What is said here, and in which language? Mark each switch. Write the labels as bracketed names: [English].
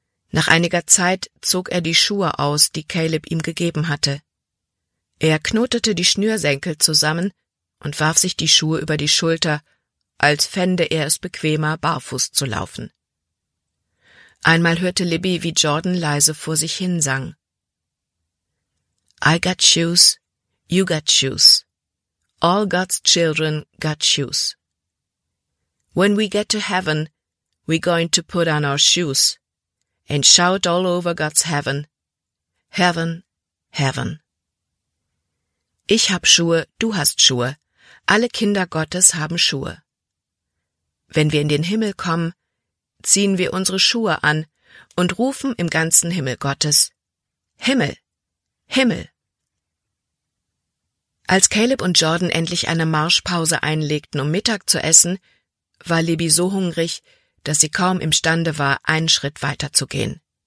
[German] Nach einiger Zeit zog er die Schuhe aus, die Caleb ihm gegeben hatte. Er knotete die Schnürsenkel zusammen und warf sich die Schuhe über die Schulter, als fände er es bequemer, barfuß zu laufen. Einmal hörte Libby, wie Jordan leise vor sich hin sang. [English] »I got shoes, you got shoes. All God's children got shoes. When we get to heaven, we going to put on our shoes and shout all over God's heaven. Heaven, heaven.« [German] »Ich hab Schuhe, du hast Schuhe. Alle Kinder Gottes haben Schuhe. Wenn wir in den Himmel kommen, ziehen wir unsere Schuhe an und rufen im ganzen Himmel Gottes, Himmel, Himmel.« Als Caleb und Jordan endlich eine Marschpause einlegten, um Mittag zu essen, war Libby so hungrig, dass sie kaum imstande war, einen Schritt weiter zu gehen.